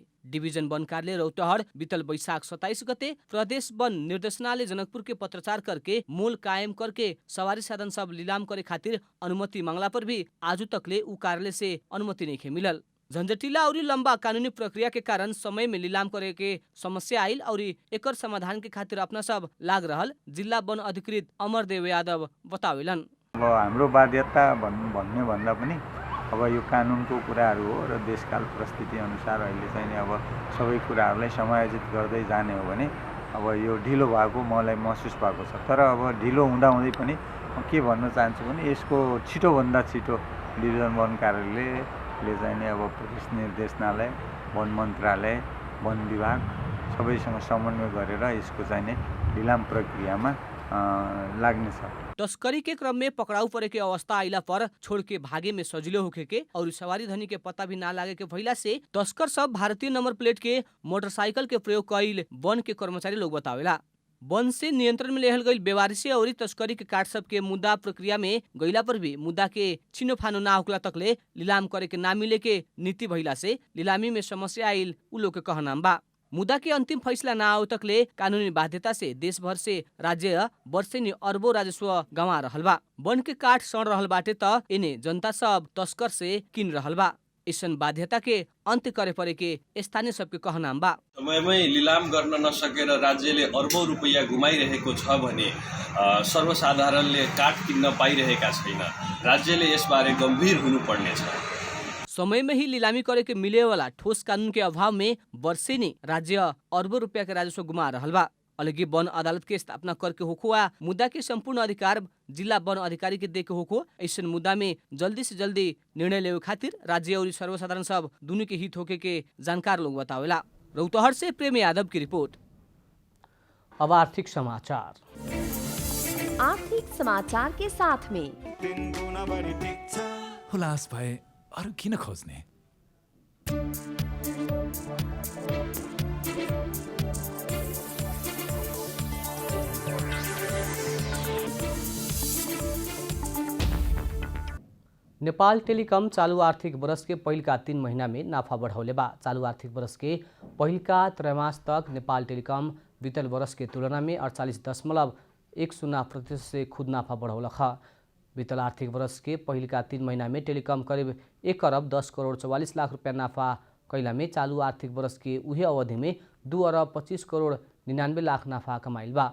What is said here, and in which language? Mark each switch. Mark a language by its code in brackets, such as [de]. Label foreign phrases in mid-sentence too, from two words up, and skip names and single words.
[bho] डिवीजन वन कार्यालय रौतहट बीतल बैशाख 27 गते प्रदेश वन निर्देशनालय जनकपुर के पत्रचार करके मोल कायम करके सवारी साधन सब नीलाम करे खातिर अनुमति मांगला पर भी आजू तकले उ कार्यालय से अनुमति नहीं मिलल। झंझटिला और लंबा कानूनी प्रक्रिया के कारण समय में नीलाम करे के समस्या आयल और एकर समाधान के खातिर अपना सब लाग रहल जिला वन अधिकृत अमरदेव यादव बतावेलन। [ne] अब हाम्रो बाध्यता भन्ने भन्दा पनि अब यो कानुनको कुराहरू हो र देशकाल परिस्थिति अनुसार अहिले चाहिँ अब सबै कुराहरूलाई समायोजित गर्दै जाने हो भने अब यो ढिलो भएको मलाई महसुस भएको छ। तर अब ढिलो हुँदाहुँदै पनि के भन्न चाहन्छु भने यसको छिटोभन्दा छिटो डिभिजन वन कार्यालयले चाहिँ अब पुलिस निर्देशनालय वन मन्त्रालय वन विभाग सबैसँग समन्वय गरेर यसको चाहिँ ढिलाम प्रक्रियामा लाग्नेछ। [bho] तस्करी के क्रम में पकड़ाऊ परे के अवस्था आइला पर छोड़ के भागे में सजिलो होके के और सवारी धनी के पता भी ना लागे के भइला से तस्कर सब भारतीय नंबर प्लेट के मोटरसाइकिल के प्रयोग कैल वन के कर्मचारी लोग बतावेला। वन से नियंत्रण में लेहल गई बेवारिशी और तस्करी के काट सब के मुद्दा प्रक्रिया में गईला पर भी मुद्दा के छिनो फानो ना होकला तकले नीलाम करे के ना मिले के नीति भइला से नीलामी में समस्या आइल उ लोग के कहनाम बा। मुद्दा के अंतिम फैसला ना आउ तकले कानूनी बाध्यता से देश भर से राज्य वर्षेनी अरबों राजस्व गंवा रहल बा। वन के काठ सड़ रहल बाटे त इने जनता सब तस्कर से किन रहल बा। ऐसन बाध्यता के अन्त्य करे परे के स्थानीय सबके कहनाम बा। [ne] समयमै लिलाम गर्न नसकेर राज्यले अरबौं रुपैयाँ गुमाइरहेको छ भने सर्वसाधारणले काठ किन्न पाइरहेका छैन। राज्यले यसबारे गम्भीर हुनुपर्नेछ। [bho] समय में ही नीलामी करे के मिले वाला ठोस कानून के अभाव में वर्षेनी राज्य अरबों रुपया के राजस्व गुमा रहल बा। अलगे वन अदालत के स्थापना करके होखो आ मुद्दा के संपूर्ण अधिकार जिला वन अधिकारी के दे के होखो ऐसन मुद्दा में जल्दी से जल्दी निर्णय लेवे खातिर राज्य और सर्वसाधारण सब दोनों के हित होके के जानकार लोग बतावेला। रौतहट से प्रेम यादव की रिपोर्ट। अब आर्थिक समाचार। आर्थिक समाचार के साथ में [ne] हुलास भए अरू किन खोज्ने? [bho] नेपाल टेलिकम चालू आर्थिक वर्ष के पहिल का 3 महीना में नाफा बढ़ौले बा। चालू आर्थिक वर्ष के पहिल का त्रैमास तक नेपाल टेलिकम बीतल वर्ष के तुलना में 48.10% से खुद नाफा बढ़ौलक ह। बीतल आर्थिक वर्ष के पहिल का 3 महीना में टेलिकम करीब 1 अरब 10 करोड़ 44 लाख रुपया नाफा कैला में चालू आर्थिक वर्ष के उहे अवधि में 2 अरब 25 करोड़ 99 लाख नाफा कमाइल बा।